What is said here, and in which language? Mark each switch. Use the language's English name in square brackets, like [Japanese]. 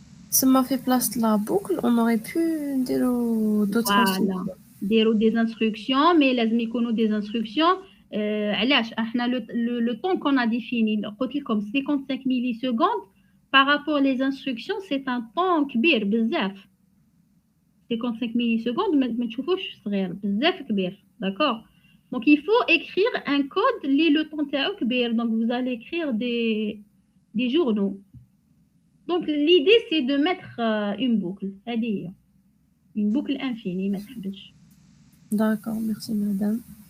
[French] Ça m'a fait place de la boucle, on aurait pu dire d'autres instructions. Voilà, des instructions, mais les des instructions. Le temps qu'on a défini, comme 55 millisecondes, par rapport aux instructions, c'est un temps [Arabic] كبير بزاف. 55 millisecondes, ما تشوفوش صغير بزاف كبير. [French] D'accord? Donc, il faut écrire un code, le temps [Arabic] تاعو كبير. [French] Donc, vous allez écrire des journaux. Donc, l'idée, c'est de mettre une boucle. Une boucle infinie. D'accord, merci madame.